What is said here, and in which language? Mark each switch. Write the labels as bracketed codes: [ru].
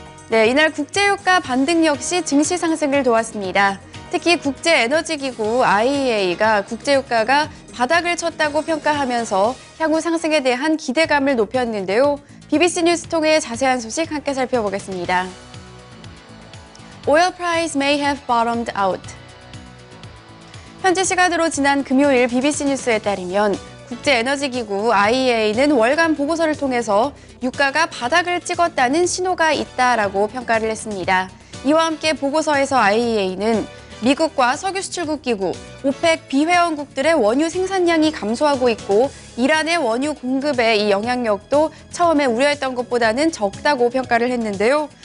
[ko] 네, 이날 국제유가 반등 역시 증시 상승을 도왔습니다. 특히 국제에너지기구 IEA가 국제유가가 바닥을 쳤다고 평가하면서 향후 상승에 대한 기대감을 높였는데요. BBC 뉴스 통해 자세한 소식 함께 살펴보겠습니다. [en] Oil price may have bottomed out. [ko] 현지 시간으로 지난 금요일 BBC 뉴스에 따르면 국제에너지기구 IEA는 월간 보고서를 통해서 유가가 바닥을 찍었다는 신호가 있다라고 평가를 했습니다. 이와 함께 보고서에서 IEA는 미국과 석유 수출국 기구, 오펙 비회원국들의 원유 생산량이 감소하고 있고 이란의 원유 공급의 이 영향력도 처음에 우려했던 것보다는 적다고 평가를 했는데요.